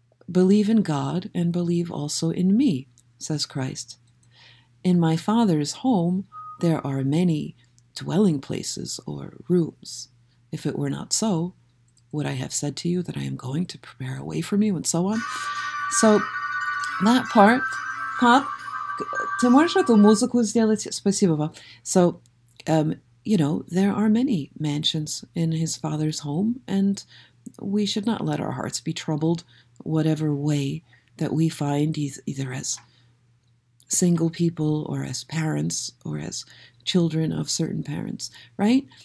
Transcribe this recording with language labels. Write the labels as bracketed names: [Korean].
[English] Believe in God and believe also in me, says Christ. In my Father's home there are many dwelling places or rooms. If it were not so, would I have said to you that I am going to prepare a way for you, and so on? So that part, [Russian] Pop, ты можешь эту музыку сделать? Спасибо вам. [English] So, there are many mansions in his Father's home, and we should not let our hearts be troubled whatever way that we find, either as single people or as parents or as children of certain parents, right?